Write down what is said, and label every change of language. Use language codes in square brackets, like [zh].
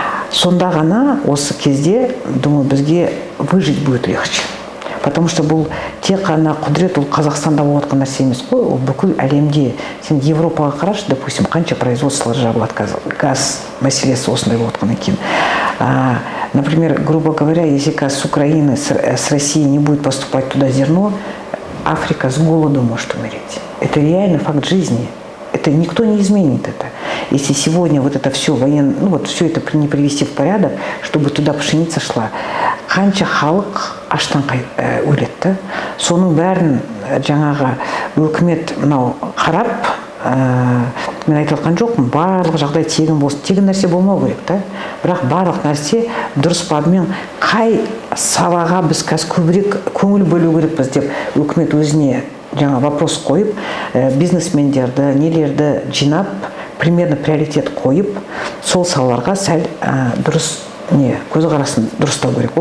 [kk] Сонда ғана осы кезде, [ru] думаю, [kk] бізге [ru] выжить будет легче. Потому что [kk] бұл тек қана құдірет, ол Қазақстанда болып жатқан нәрсе емес қой, ол бүкіл әлемде. Сен Европаға қарашы, допустим, қанша производстволар жабылады, газ мәселесі осындай болып жатқан екен. [ru] Например, грубо говоря, если с Украины, с России не будет поступать туда зерно, Африка с голоду может умереть. Это реально факт жизни. Это никто не изменит это. Если сегодня вот это все все это не привести в порядок, чтобы туда пшеница шла, [kk] қанша халық аштан өледі, да? Соның бәрін жаңағы үкімет мынау қарап, мен айтып жатқан жоқпын, барлық жағдай тегін болсын. Тегін нәрсе болмау керек, да? Бірақ барлық нәрсе дұрыс бабымен қай салаға біз қазір көбірек көңіл бөлу керекпіз деп үкімет өзіне жаңа вопрос қойып, бизнесмендерді, нелерді жинап, [ru] примерно приоритет [kk] қойып, сол салаларға сәл дұрыс көзқарасын дұрыстау керек.